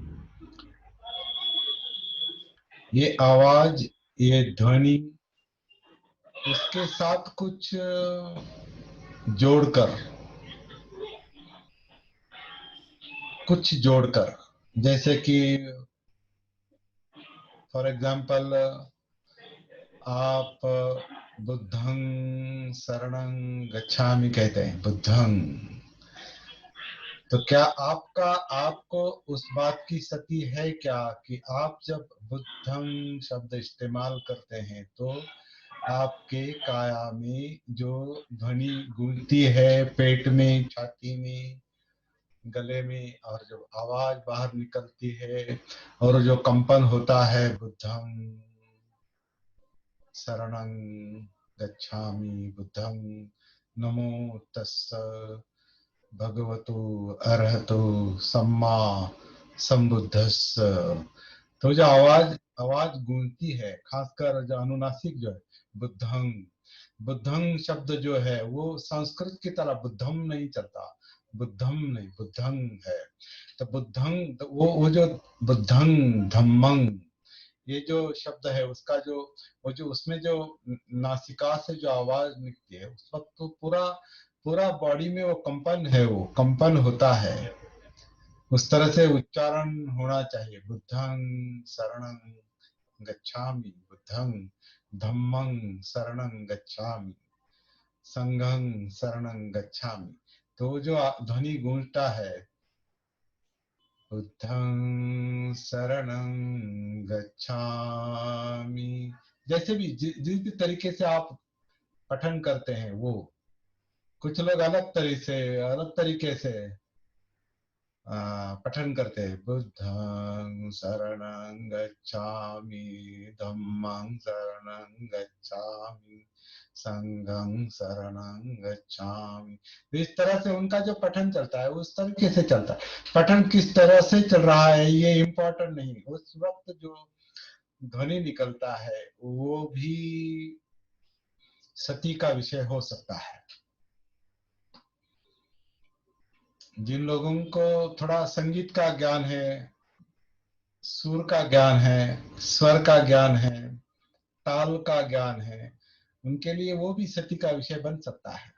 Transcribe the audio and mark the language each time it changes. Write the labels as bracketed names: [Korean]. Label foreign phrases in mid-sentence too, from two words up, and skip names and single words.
[Hindi] ये आवाज, ये ध्वनि, उसके साथ कुछ जोड़कर, कुछ जोड़कर, जैसे कि [English] for example [Hindi] आप [Pali] बुद्धं शरणं गच्छामि [Hindi] कहते हैं, बुद्धं, तो क्या आपको उस बात की सती है क्या कि आप जब बुद्धं शब्द इस्तेमाल करते हैं तो आपके काया में जो ध्वनि गूंजती है, पेट में, छाती में, गले में, और जो आवाज बाहर निकलती है और जो कंपन होता है, [Pali] बुद्धं शरणं गच्छामि, बुद्धं नमो तस्स भगवतो अरहतो सम्मा संबुद्धस्स। [Hindi] तो जो आवाज आवाज गूंजती है, खासकर जो अनुनासिक जो है, बुद्धं, बुद्धं शब्द जो है वो संस्कृत की तरह बुद्धम नहीं चलता, बुद्धम नहीं, बुद्धं है। तो बुद्धं, तो वो जो [Pali] बुद्धं धम्मं, [Hindi] ये जो शब्द है उसका जो वो जो उसमें जो नासिका से जो आवाज निकलती है, उस वक्त तो पूरा पूरा बॉडी में वो कंपन है, वो कंपन होता है। उस तरह से उच्चारण होना चाहिए, [Pali] बुद्धं शरणं गच्छामि, बुद्धं धम्मं शरणं गच्छामि, संघं शरणं गच्छामि। [Hindi] तो जो ध्वनि गूंजता है, [Pali] बुद्धं शरणं गच्छामि, [Hindi] जैसे भी जिस भी तरीके से आप पठन करते हैं, वो कुछ लोग अलग तरीके से पठन करते हैं। [Pali] बुद्धं शरणं गच्छामि, धम्मं शरणं गच्छामि, संघं शरणं गच्छामि। [Hindi] तो इस तरह से उनका जो पठन चलता है उस तरीके से चलता है। पठन किस तरह से चल रहा है ये इम्पोर्टेंट नहीं, उस वक्त जो ध्वनि निकलता है वो भी सती का विषय हो सकता है। जिन लोगों को थोड़ा संगीत का ज्ञान है, सुर का ज्ञान है, स्वर का ज्ञान है, ताल का ज्ञान है, उनके लिए वो भी सती का विषय बन सकता है।